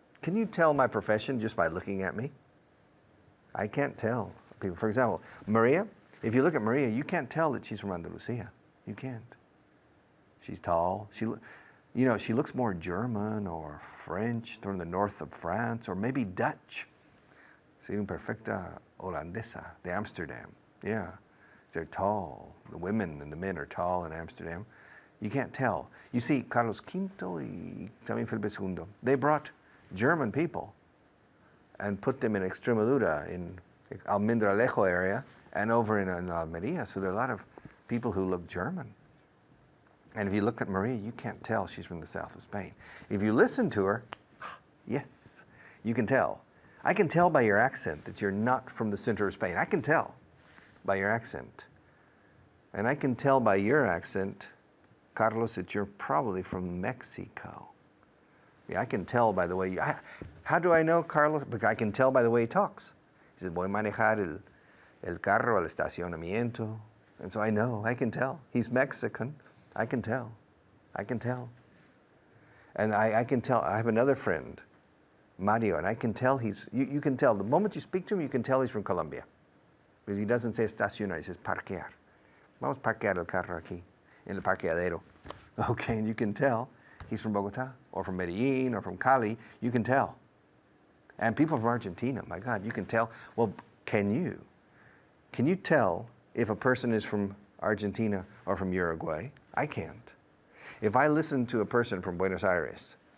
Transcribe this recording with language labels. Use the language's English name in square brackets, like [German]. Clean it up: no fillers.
[English] Can you tell my profession just by looking at me? I can't tell people. For example, Maria, if you look at Maria, you can't tell that she's from Andalusia. You can't. She's tall. She looks more German or French, from the north of France, or maybe Dutch. [Spanish] Sería una perfecta holandesa de Amsterdam. [English] Yeah, they're tall. The women and the men are tall in Amsterdam. You can't tell. You see, Carlos V [Spanish] y también [English] Felipe II, they brought German people and put them in Extremadura, in Almendralejo area, and over in Almeria. So there are a lot of people who look German. And if you look at Maria, you can't tell she's from the south of Spain. If you listen to her, yes, you can tell. I can tell by your accent that you're not from the center of Spain. I can tell by your accent. And I can tell by your accent, Carlos, that you're probably from Mexico. Yeah, I can tell by the way how do I know, Carlos? Because I can tell by the way he talks. He says, [Spanish] voy a manejar el carro al estacionamiento. [English] And so I know, I can tell. He's Mexican. I can tell. I can tell. And I can tell. I have another friend, Mario, and I can tell you can tell. The moment you speak to him, you can tell he's from Colombia. Because he doesn't say estacionar, he says parquear. [Spanish] Vamos a parquear el carro aquí, en el parqueadero. [English] Okay, and you can tell he's from Bogota, or from Medellin, or from Cali. You can tell. And people from Argentina, my God, you can tell. Well, can you tell if a person is from Argentina or from Uruguay? I can't. If I listen to a person from Buenos Aires,